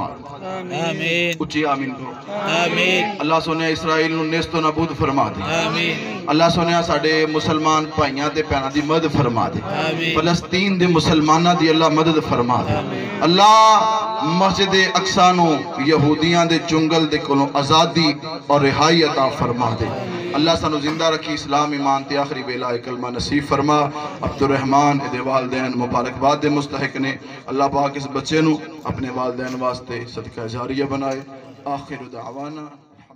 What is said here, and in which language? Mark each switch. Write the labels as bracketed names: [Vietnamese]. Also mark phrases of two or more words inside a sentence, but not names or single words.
[Punjabi] آمین اچھی آمین کو، آمین اللہ سونے اسرائیل نو نیست و نابود فرما دے، آمین اللہ سونے ساڑھے مسلمان پائیاں تے پیانا دی مدد فرما دے، آمین فلسطین دے مسلمانہ دی اللہ مدد فرما دے، اللہ مسجد اقصی نو یہودیاں دے چنگل دے کولوں آزادی اور رہائی عطا فرما دے، اللہ سانو زندہ رکھی، اسلام ایمان تے آخری بیلا کلمہ نصیب فرما۔ عبدالرحمن دے والدین مبارکباد دے مستحق نے، اللہ پاک اس بچے نو اپنے والدین واسطے صدقہ جاریہ بنائے۔ [Arabic] آخر دعوانا